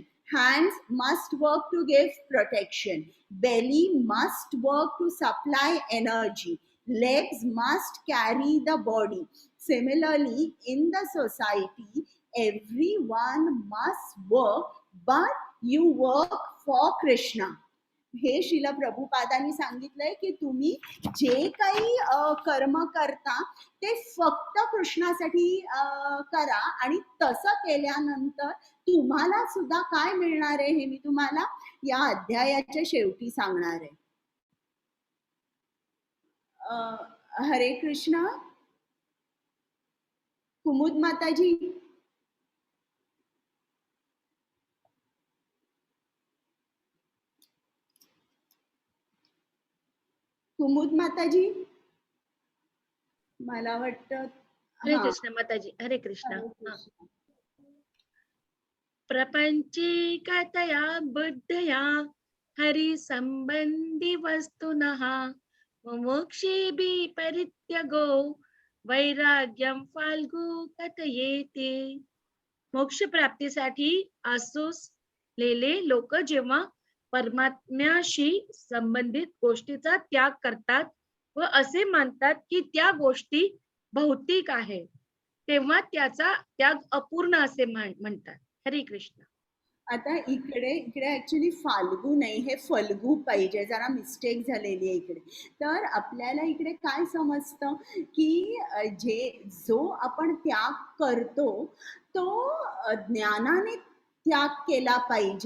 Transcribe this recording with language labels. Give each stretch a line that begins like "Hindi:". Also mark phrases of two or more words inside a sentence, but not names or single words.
English: Hands must work to give protection. Belly must work to supply energy. Legs must carry the body. Similarly, in the society, everyone must work, but you work for Krishna.
Marathi: हे श्रील प्रभुपादांनी सांगितलंय की तुम्ही जे काही कर्म करता ते फक्त कृष्णासाठी करा आणि तसं केल्यानंतर तुम्हाला सुद्धा काय मिळणार आहे हे मी तुम्हाला या अध्यायाच्या शेवटी सांगणार आहे. हरे कृष्ण. कुमुद माताजी. कुमुद माताजी, मला वाटतं. हरे कृष्ण माताजी. हरे कृष्ण.
Sanskrit: प्रपंचीकतया बुद्धया हरि संबंधी वस्तुनः मोक्षेऽपि परित्यगो वैराग्यं फाल्गु कथयेते.
Marathi: मोक्ष प्राप्तीसाठी असोसलेले लोक जेव्हा परमात्म्याशी संबंधित गोष्टीचा त्याग करतात व असे मानतात की त्या गोष्टी भौतिक आहे तेव्हा त्याचा त्याग अपूर्ण असे म्हणतात. हरे कृष्ण. आता इकडे इकडे ऍक्च्युली फाल्गू नाही, हे फल्गू पाहिजे, जरा मिस्टेक झालेली आहे इकडे. तर आपल्याला इकडे काय समजतं की जो आपण त्याग करतो तो ज्ञानाने त्याग केला पाहिजे.